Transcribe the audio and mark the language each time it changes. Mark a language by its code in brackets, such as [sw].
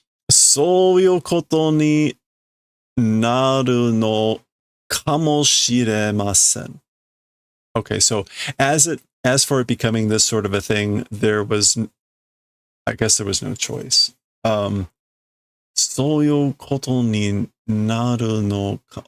[ja] そういうことになるの kamoshiremasen. [en] Okay, so as for it becoming this sort of a thing, I guess there was no choice. [ja] そういうことになるのか.